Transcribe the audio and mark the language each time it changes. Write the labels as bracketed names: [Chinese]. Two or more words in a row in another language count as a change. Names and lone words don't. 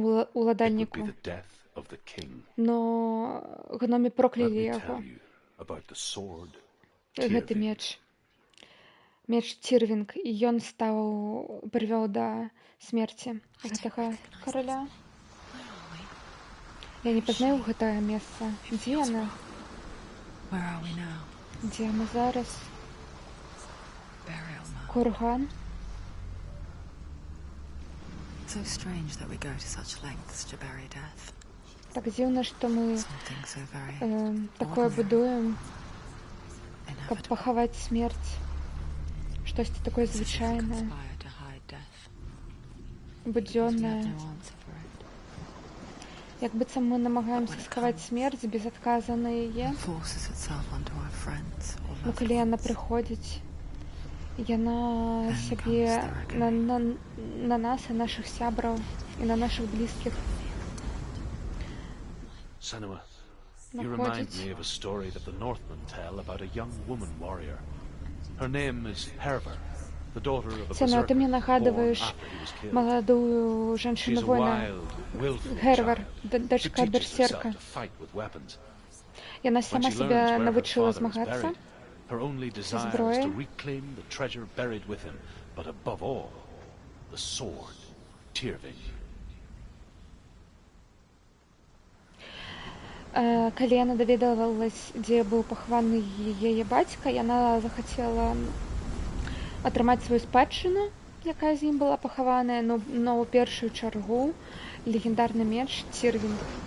[English] It would be [Belarusian] уладальніку. [English] the death of the king. [Belarusian] Но гномі [English] Let [Belarusian] проклялі [English] me [Belarusian] яго. [English] tell you about the sword. [Belarusian] Гэты [English] Tyrving. [Belarusian] меч. Меч Тирвинг, і ён прывёў да смерці гэтага караля. Я не пазнаю гэтае месца. Дзе яна? [English] Where are we now? [Belarusian] Дзе мы зараз? [English] Burial mound. [Belarusian] Курган? [English] So strange that we go to such lengths to bury death. [Belarusian] Так дзіўна, што мы [English] Something so very [Belarusian] такое будуем, каб [English] inevitable. [Belarusian] пахаваць смерць. Штосьці такое [English] As if you [Belarusian] звычайнае, [English] conspire to hide death. Because we have [Belarusian] будзённае. [English] no answer for it. [Belarusian] Як быццам мы намагаемся схаваць смерць без адказа на яе. [English] It forces itself onto our friends or [Belarusian] Ну, [English] loved [Belarusian] калі яна [English] ones. [Belarusian] прыходзіць, яна сябе на нас і нашых сябраў і на нашых блізкіх [English] Senua, you remind [Belarusian] находзіць. [English] me of a story that the Northmen tell about a young woman warrior. Her name is Herver, the daughter of a [Belarusian] Сено, ты [English] berserker [Belarusian] мне [English] born [Belarusian] нагадываешь [English] after he was killed. [Belarusian] маладую [English] She's [Belarusian] жанчыну [English] a [Belarusian] воіна [English] wild, willful [Belarusian] Гервер, [English] child who [Belarusian] дачка [English] teaches [Belarusian] берсерка. [English] herself to fight with weapons. [Belarusian] Яна [English] When [Belarusian] сама [English] she [Belarusian] себе [English] learns where her [Belarusian] навучила [English] father is [Belarusian] змагацца. [English] buried, her only desire is [Belarusian] зброєю. [English] to reclaim the treasure buried with him, but above all, the sword, Tyrving. [Belarusian] Калі яна даведалась, дзе быў пахаваны яе бацька, яна захацела атрымаць сваю спадчыну, якая з ім была пахаваная, но ў першую чаргу легендарны меч Тирвинг.